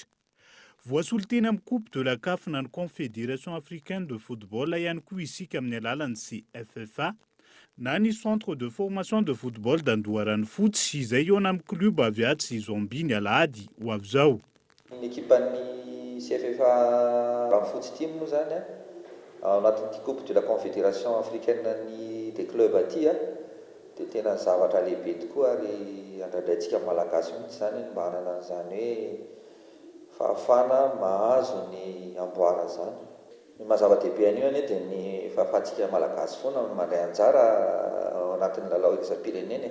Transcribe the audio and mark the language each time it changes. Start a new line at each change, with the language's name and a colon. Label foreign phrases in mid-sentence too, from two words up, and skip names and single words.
Malagasy: Voasolitena amin'ny Coupe de la CAF na ny Confédération africaine de football ihany koa isika amin'ny alalan'ny CFFA na ny Centre de formation de football d'Andoharany fotsy izay eo amin'ny club avy ato sy Zambie ny alahady ho avy zao. Ny ekipan'ny CFFA fotsy team moa zany ao anatin'ity Coupe de la Confédération africaine des clubs aty dia tena zavatra lehibe tokoa ary andradraintsika malagasy mihitsy zany mba hanana an'izany hoe fahafana mahazo ny amboara zany. Ny mahazava-dehibe anio dia ny fahafahantsika malagasy foana mandray anjara ao anatin'ny lalao iraisam-pirenena.